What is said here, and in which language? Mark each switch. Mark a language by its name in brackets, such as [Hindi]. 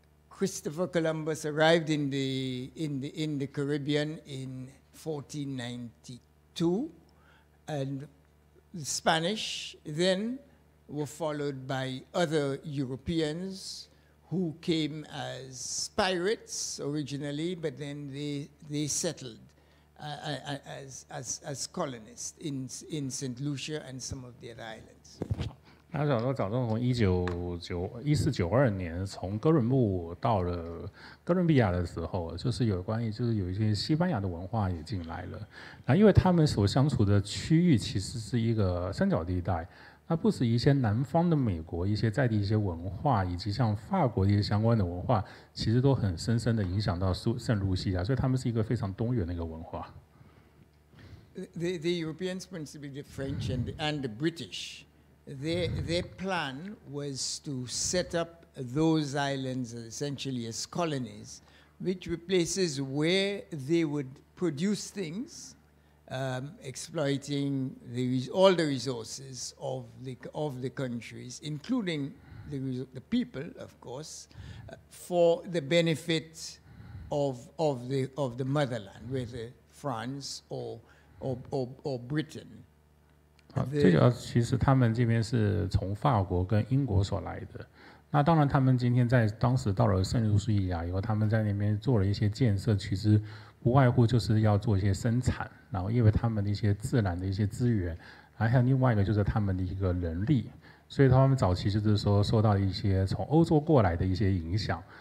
[English] Christopher Columbus arrived in the Caribbean in 1492, and the Spanish then were followed by other Europeans who came as pirates originally, but then they settled as colonists in Saint Lucia and some of the other islands. [Chinese] 他早从1492年从哥伦布到了哥伦比亚的时候，就是有一些西班牙的文化也进来了。那因为他们所相处的区域其实是一个三角地带，那不止一些南方的美国一些在地一些文化，以及像法国一些相关的文化，其实都很深深的影响到圣卢西亚，所以他们是一个非常多元的一个文化。 [English] The Europeans, principally the French and the British, their plan was to set up those islands essentially as colonies, which were places where they would produce things, exploiting all the resources of the countries, including the people, of course, for the benefit of the motherland, whether France or Britain. [Chinese] 最主要其实他们这边是从法国跟英国所来的。那当然，他们今天当时到了圣露西亚以后，他们在那边做了一些建设，其实不外乎就是要做一些生产，然后因为他们的一些自然的一些资源，还有另外一个就是他们的一个人力，所以他们早期就是说受到一些从欧洲过来的一些影响。